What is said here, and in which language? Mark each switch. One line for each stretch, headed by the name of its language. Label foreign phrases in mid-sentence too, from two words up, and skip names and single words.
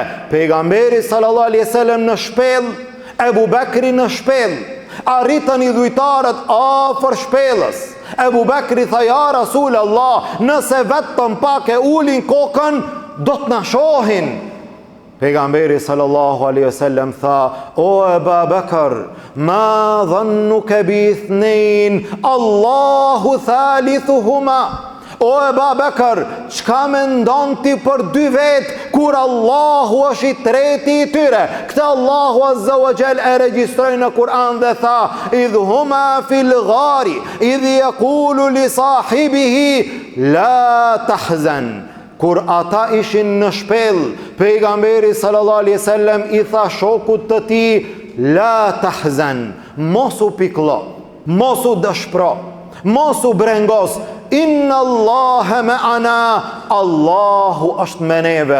Albanian: Pejgamberi
Arabic: صلى الله عليه وسلم
Albanian: në shpellë, Abu Bakri në shpellë. Arritën i dhujtarët afër shpellës. Abu Bakri tha:
Arabic: يا رسول الله,
Albanian: nëse vetëm pak e ulin kokën, do të na shohin. Pejgamberi
Arabic: صلى الله عليه وسلم
Albanian: tha: o Abu Bakr,
Arabic: ما ظنك باثنين الله ثالثهما.
Albanian: O Abu Bakr, çka mendon ti për dy vet kur Allahu është i treti i tyre? Këtë Allahu
Arabic: عز وجل
Albanian: e regjistroi në Kur'an dhe tha:
Arabic: إذ هما في الغار إذ يقول لصاحبه لا تحزن.
Albanian: Kur ata ishin në shpellë, pejgamberi
Arabic: صلى الله عليه وسلم
Albanian: i tha shokut të tij:
Arabic: لا تحزن,
Albanian: mos u piklo, mos u dëshpro, mos u brengos.
Arabic: إن الله معنا,
Albanian: Allahu është me neve.